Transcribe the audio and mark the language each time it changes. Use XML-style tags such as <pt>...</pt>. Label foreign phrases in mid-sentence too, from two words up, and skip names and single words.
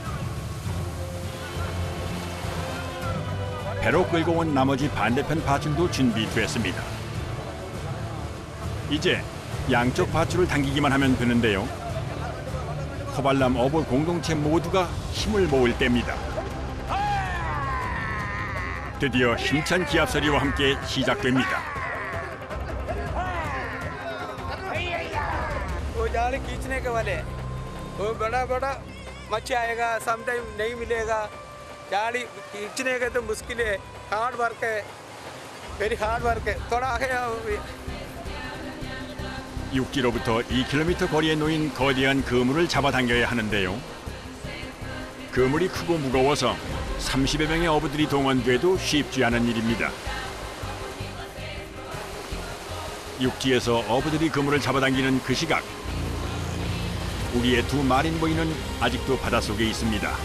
<ko>배로 끌고 온 나머지 반대편 밧줄도 준비됐습니다. 이제 양쪽 밧줄을 당기기만 하면 되는데요. 코발람 어부 공동체 모두가 힘을 모을 때입니다. 드디어 힘찬 기합 소리와 함께 시작됩니다.</ko> <hi>वो जाल खींचने के वाले वो बड़ा बड़ा मच्छी आएगा समटाइम नहीं मिलेगा जाली खींचने का तो मुश्किल है</hi> <en>hard work</en> <hi>है</hi> <en>very hard work</en> <hi>है थोड़ा आगे आओ</hi> <ko>육지로부터 2km 거리에 놓인 거대한 그물을 잡아당겨야 하는데요. 그물이 크고 무거워서 30여 명의 어부들이 동원돼도 쉽지 않은 일입니다. 육지에서 어부들이 그물을 잡아당기는 그 시각, 우리의 두 마린보이는 아직도 바닷속에 있습니다.</ko>